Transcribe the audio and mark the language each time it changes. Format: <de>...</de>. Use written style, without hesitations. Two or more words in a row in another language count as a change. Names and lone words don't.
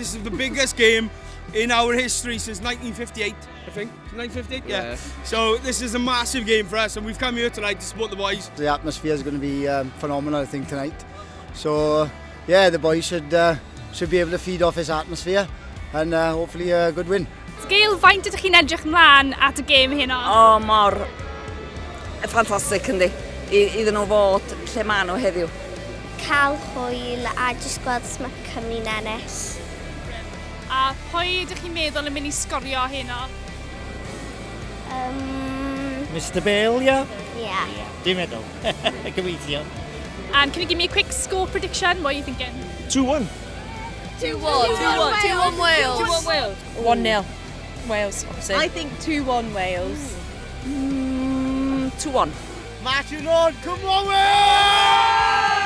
<en>This is the biggest game in our history since 1958, I think. 1958? Yeah. So this is a massive game for us, and we've come here tonight to support the boys. The atmosphere is going to be phenomenal, I think, tonight. So yeah, the boys should be able to feed off this atmosphere, and hopefully a good win.</en> <cy>Gail, faint ydych chi'n edrych ymlaen at y gêm heno? O, mor ffantastig yndi. Iddyn nhw fod lle ma' nhw heddiw. Cael hwyl a jyst gweld sut mae Cymru'n ennill. A pwy ydych chi'n meddwl yn mynd i sgorio heno?</cy> <en>Mr Bale, yeah? Yeah.</en> <cy>Dim meddwl. Gobeithio.</cy> <en>And can you give me a quick score prediction? What are you thinking? 2-1. 2-1 Wales. 2-1 Wales. 1-0 Wales, obviously. I think 2-1 Wales. 2-1. Marching on, come on Wales!</en>